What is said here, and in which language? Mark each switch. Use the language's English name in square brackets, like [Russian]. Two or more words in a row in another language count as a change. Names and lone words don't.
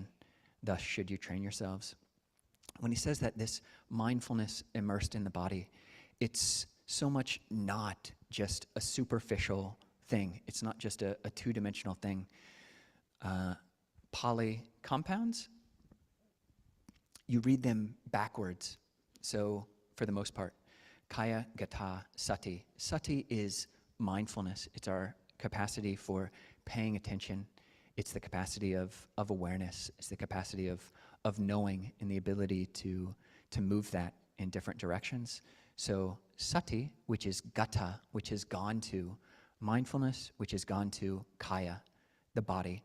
[English] Thus should you train yourselves. When he says that this mindfulness immersed in the body, it's so much not just a superficial thing. It's not just a two-dimensional thing. Pali compounds, you read them backwards. So for the most part, [Pali] kaya gata sati. [English] Sati is mindfulness. It's our capacity for paying attention. It's the capacity of awareness. It's the capacity of knowing and the ability to move that in different directions. So sati, which is gata, which has gone to mindfulness, which has gone to kaya, the body.